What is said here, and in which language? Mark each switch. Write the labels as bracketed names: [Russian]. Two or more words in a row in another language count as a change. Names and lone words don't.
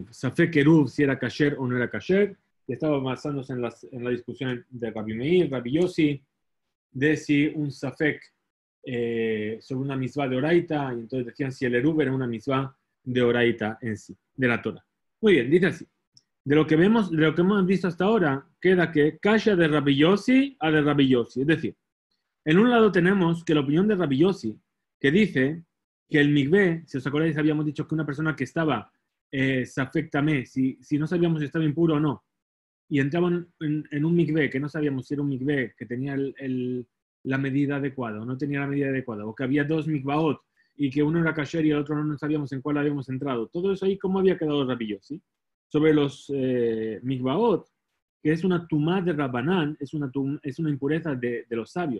[Hebrew] ספק עירוב, [Spanish] si era kasher o no era kasher, y estaba basándose en la discusión de Rabbi Meir, Rabbi Yossi, de si un Safek sobre una misvá de Oraita, y entonces decían si el Eruv era una misvá de Oraita en sí, de la Torah. Muy bien, dice así. De lo que hemos visto hasta ahora, queda que kasha de Rabbi Yossi a de Rabbi Yossi, es decir, en un lado tenemos que la opinión de Rabbi Yossi, que dice que el migvé, si os acordáis, habíamos dicho que una persona que estaba [Hebrew] ספק טמא, [Spanish] si no sabíamos si estaba impuro o no, y entraban en un migvé que no sabíamos si era un migvé que tenía la medida adecuada o no tenía la medida adecuada, o que había dos migvaot y que uno era kasher y el otro no sabíamos en cuál habíamos entrado. Todo eso ahí, ¿cómo había quedado Rabbi Yossi? Sobre los migvaot, que es una tumá de Rabbanán, es una impureza de los sabios.